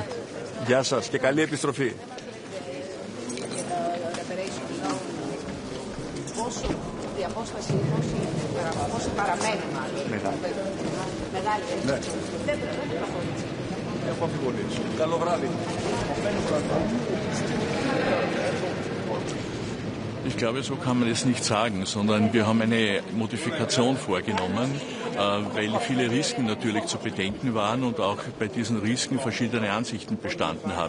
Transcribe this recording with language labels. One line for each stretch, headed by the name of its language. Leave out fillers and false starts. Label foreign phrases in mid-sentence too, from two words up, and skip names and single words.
Greek: Γεια σας και καλή επιστροφή. Η απόσταση πόσο παραμένει μάλλον. Μεγάλη. Ναι. Δεν πρέπει να προχωρήσει. Έχω αμφιβολίες. Καλό βράδυ.
German: Ich glaube, so kann man es nicht sagen, sondern wir haben eine Modifikation vorgenommen, weil viele Risiken natürlich zu bedenken waren und auch bei diesen Risiken verschiedene Ansichten bestanden haben.